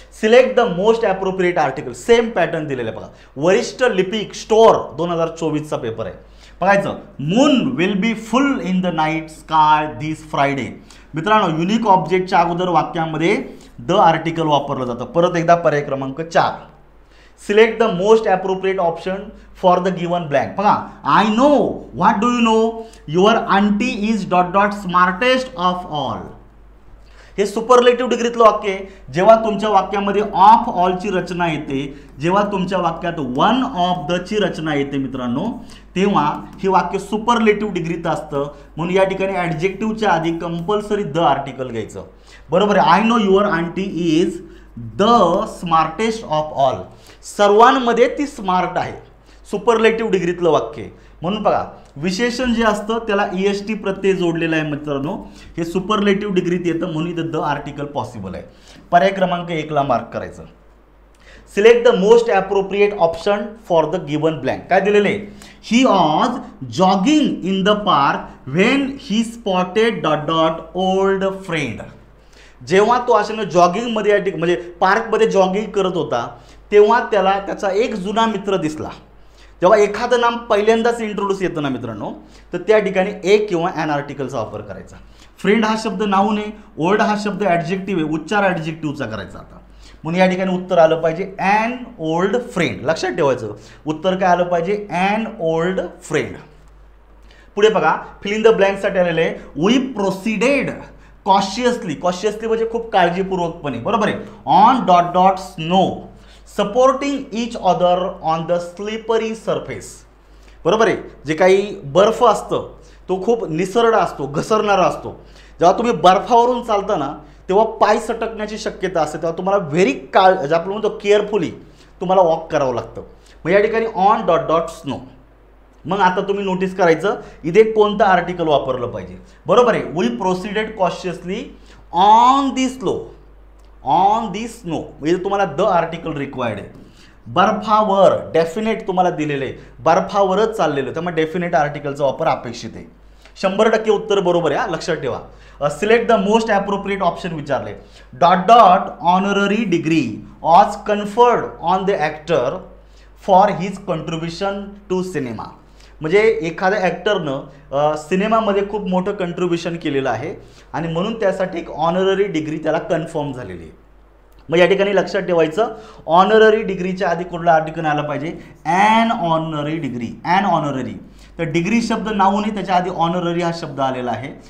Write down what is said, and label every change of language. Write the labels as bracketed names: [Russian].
[English] Select the most appropriate article. [Marathi] Same pattern दिलेलं आहे बघा. वरिष्ठ लिपिक स्टोअर 2024 चा पेपर आहे. बघायचं, [English] Moon will be full in the night sky this Friday. [Marathi] मित्रांनो, युनिक ऑब्जेक्टच्या अगोदर वाक्यामध्ये द आर्टिकल वापरलं जातं. परत एकदा पर्याय क्रमांक 4. [English] Select the most appropriate option for the given blank. [Marathi] बघा, [English] I know. What do you know? Your aunty is dot dot smartest of all. [Marathi] हे सुपरलेटिव्ह डिग्रीतलं वाक्य आहे. जेव्हा तुमच्या वाक्यामध्ये ऑफ ऑलची रचना येते, जेव्हा तुमच्या वाक्यात वन ऑफ द ची रचना येते मित्रांनो, तेव्हा हे वाक्य सुपरलेटिव्ह डिग्रीत असतं. म्हणून या ठिकाणी ॲडजेक्टिव्हच्या आधी कंपल्सरी द आर्टिकल घ्यायचं. बरोबर आहे. [English] I know your aunty is the smartest of all. [Marathi] सर्वांमध्ये ती स्मार्ट आहे. सुपरलेटिव्ह डिग्रीतलं वाक्य आहे. म्हणून बघा, विशेषण जे असतं त्याला EST प्रत्यय जोडलेला आहे मित्रांनो. हे सुपरलेटिव्ह डिग्रीत येतं म्हणून इथं द आर्टिकल पॉसिबल आहे. पर्याय क्रमांक 1 ला मार्क करायचं. [English] Select the most appropriate option for the given blank. [Marathi] काय दिलेलं आहे? [English] He was jogging in the park when he spotted dot dot old friend. [Marathi] जेव्हा तो अशाने जॉगिंगमध्ये म्हणजे पार्कमध्ये जॉगिंग करत होता तेव्हा त्याला त्याचा एक जुना मित्र दिसला. जेव्हा एखादं नाम पहिल्यांदाच इंट्रोड्यूस येतं ना मित्रांनो, तर त्या ठिकाणी ए किंवा ॲन आर्टिकलचा वापर करायचा. फ्रेंड हा शब्द नाऊन आहे, ओल्ड हा शब्द ॲडजेक्टिव्ह आहे, उच्चार ॲडजेक्टिव्हचा करायचा. आता म्हणून या ठिकाणी उत्तर आलं पाहिजे ॲन ओल्ड फ्रेंड. लक्षात ठेवायचं, उत्तर काय आलं पाहिजे? And old friend. पुढे बघा, फिल इन द ब्लँकसाठी आलेले आहे वी प्रोसिडेड कॉशियसली. कॉशियसली म्हणजे खूप काळजीपूर्वकपणे. बरोबर आहे. [English] On dot dot snow supporting each other on the slippery surface. [Marathi] बरोबर आहे. जे काही बर्फ असतं तो खूप निसरडा असतो, घसरणारा असतो. जेव्हा तुम्ही बर्फावरून चालता ना तेव्हा पाय सटकण्याची शक्यता असते. तेव्हा तुम्हाला व्हेरी जे आपण म्हणतो केअरफुली तुम्हाला वॉक करावं लागतं. मग या ठिकाणी ऑन डॉट डॉट स्नो. मग आता तुम्ही नोटीस करायचं इथे कोणतं आर्टिकल वापरलं पाहिजे. बरोबर आहे. [English] We proceeded cautiously on the slow. [Marathi] On the snow म्हणजे तुम्हाला द आर्टिकल रिक्वायर्ड आहे. बर्फावर डेफिनेट तुम्हाला दिलेलं आहे, बर्फावरच चाललेलं, त्यामुळे डेफिनेट आर्टिकलचा वापर अपेक्षित आहे. 100% उत्तर बरोबर आहे. लक्षात ठेवा. [English] select the most appropriate option [Marathi] विचारले. [English] Dot dot honorary degree was conferred on the actor for his contribution to cinema. [Marathi] म्हणजे एखाद्या ॲक्टरनं सिनेमामध्ये खूप मोठं कंट्रीब्युशन केलेलं आहे आणि म्हणून त्यासाठी एक ऑनररी डिग्री त्याला कन्फर्म झालेली आहे. मग या ठिकाणी लक्षात ठेवायचं ऑनररी डिग्रीच्या आधी कुठला आर्टिकल आला पाहिजे? And honorary degree. And honorary. तर डिग्री शब्द नाऊन आहे, त्याच्या आधी ऑनररी हा शब्द आलेला आहे.